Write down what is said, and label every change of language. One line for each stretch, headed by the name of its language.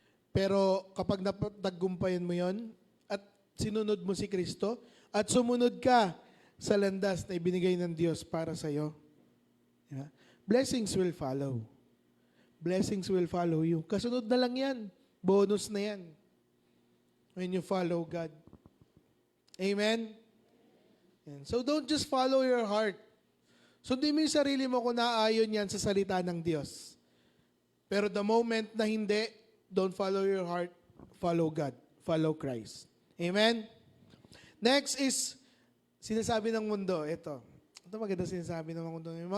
Filipino: Pero kapag napagtagumpayan mo yon at sinunod mo si Kristo at sumunod ka sa landas na ibinigay ng Diyos para sa iyo, diba?
English: Blessings will follow. Blessings will follow you.
Filipino: Kasunod na lang yan. Bonus na yan.
English: When you follow God.
Filipino: Amen? Yan.
English: So don't just follow your heart.
Filipino: Sundin mo yung sarili mo kung naayon yan sa salita ng Diyos.
English: Pero the moment
Filipino: na hindi,
English: don't follow your heart, follow God. Follow Christ. Amen?
Filipino: Next is, sinasabi ng mundo, ito maganda sinasabi ng mundo.